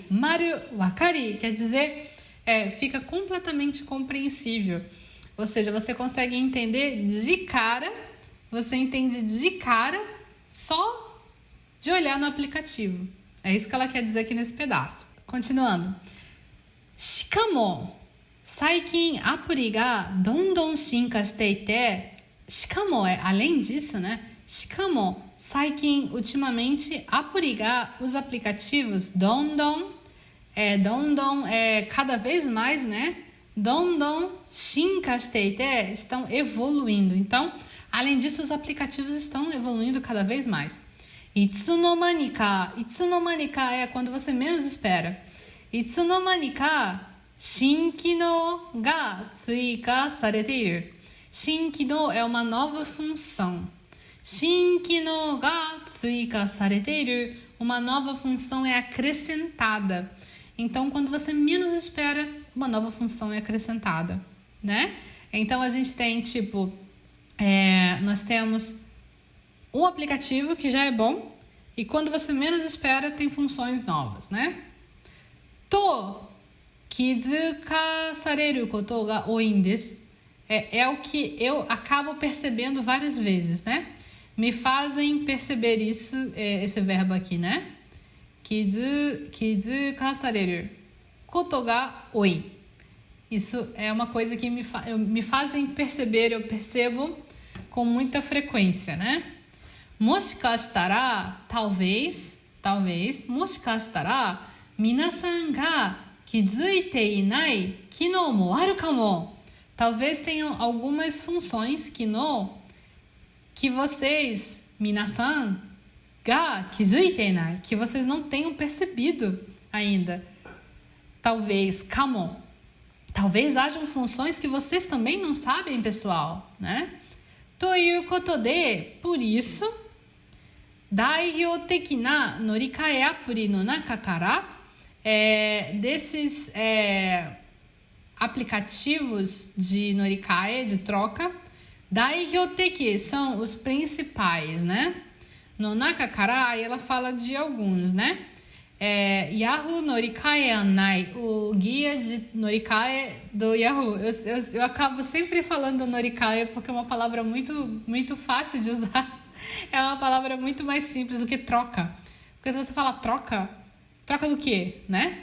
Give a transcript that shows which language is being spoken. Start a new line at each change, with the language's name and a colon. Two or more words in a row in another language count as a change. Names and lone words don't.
Portuguese: Maruakari quer dizer, fica completamente compreensível. Ou seja, você consegue entender de cara, você entende de cara só de olhar no aplicativo. É isso que ela quer dizer aqui nesse pedaço. Continuando.
Japanese: しかも、最近アプリがどんどん進化していて.
Portuguese: Shikamo é além disso, né?
Japanese: しかも、最近,
Portuguese: ultimamente,
Japanese: アプリが,
Portuguese: os aplicativos dondon é cada vez mais, né?
Japanese: どんどん進化していて,
Portuguese: estão evoluindo. Então, além disso, os aplicativos estão evoluindo cada vez mais.
Japanese: いつの間にか
Portuguese: é quando você menos espera.
Japanese: いつの間にか新機能が追加されている.
Portuguese: Shinkino é uma nova função.
Japanese: 新機能が追加されている,
Portuguese: uma nova função é acrescentada. Então, quando você menos espera, uma nova função é acrescentada, né? Então, a gente tem, nós temos um aplicativo que já é bom e quando você menos espera, tem funções novas, né?
Japanese: と気づかされることが多いです.
Portuguese: É o que eu acabo percebendo várias vezes, né? Me fazem perceber isso, esse verbo aqui, né?
Japanese: 気づかされることが多い.
Portuguese: Isso é uma coisa que me fazem perceber, eu percebo com muita frequência, né? Moshikashitara, talvez,
Japanese: もしかしたら、皆さんが気づいていない機能もあるかも.
Portuguese: Talvez tenham algumas funções kinou que vocês,
Japanese: 皆さん、が気づいていない,
Portuguese: que vocês não tenham percebido ainda. Talvez kamo. Talvez hajam funções que vocês também não sabem, pessoal, né?
Japanese: ということで,
Portuguese: por isso,
Japanese: 代表的な乗換アプリの中から,
Portuguese: desses aplicativos de norikae, de troca, daihyouteki são os principais, né?
Japanese: の中から,
Portuguese: aí ela fala de alguns, né? Yahoo Norikae Anai, o guia de Norikae do Yahoo. Eu acabo sempre falando Norikae porque é uma palavra muito fácil de usar. É uma palavra muito mais simples do que troca. Porque se você fala troca do quê, né?